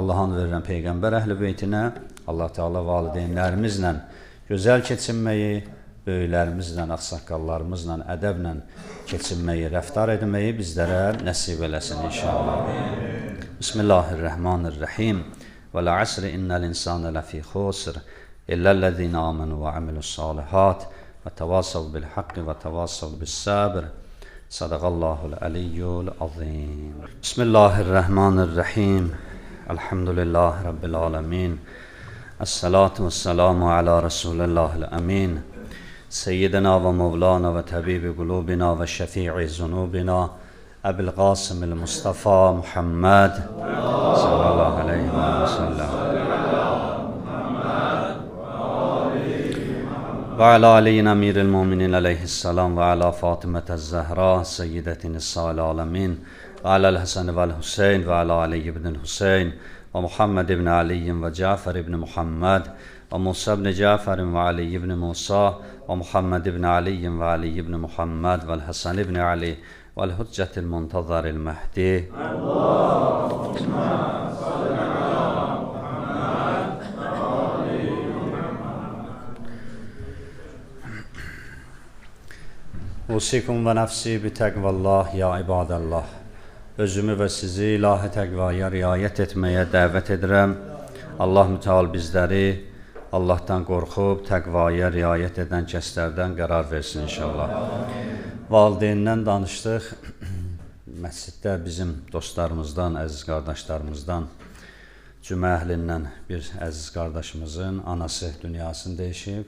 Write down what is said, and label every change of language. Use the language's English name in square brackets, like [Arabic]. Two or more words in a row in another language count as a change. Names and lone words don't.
[Azerbaijani] Allah'ın verirəm Peyğəmbər əhl-i beytinə, Allah Teala valideynlərimizlə gözəl keçinməyi, böyüklərimizlə, ağsaqqallarımızla, ədəblə keçinməyi, rəftar etməyi bizlərə nəsib eləsin inşallah. [Arabic] بسم الله الرحمن الرحيم. والعصر إن الإنسان لفي خسر إلا الذين آمنوا وعملوا الصالحات وتواصوا بالحق وتواصوا بالصبر. صدق الله العلي العظيم. بسم الله الرحمن الرحيم. الحمد لله رب العالمين. والصلاة والسلام على رسول الله الأمين. سيدنا ومولانا وطبيب قلوبنا وشفيع ذنوبنا أبي القاسم المصطفى محمد صلى الله عليه وسلم وعلى علي أمير المؤمنين عليه السلام وعلى فاطمة الزهراء سيدة نساء العالمين وعلى الحسن والحسين وعلى علي بن الحسين ومحمد بن علي وجعفر بن محمد وموسى بن جعفر وعلي بن موسى ومحمد بن علي وعلي بن محمد والحسن بن علي والحجة المنتظر المهدي أوصيكم ونفسي بتقوى الله يا عباد الله. [Azerbaijani] Özümü və sizi ilahi təqvaya riayət etməyə dəvət edirəm. Allah mütəal bizləri Allahdan qorxub təqvaya riayət edən kəslərdən qərar versin inşallah. Valideynindən danışdıq. Məsciddə bizim dostlarımızdan, əziz qardaşlarımızdan, cümə əhlindən bir əziz qardaşımızın anası dünyasını dəyişib.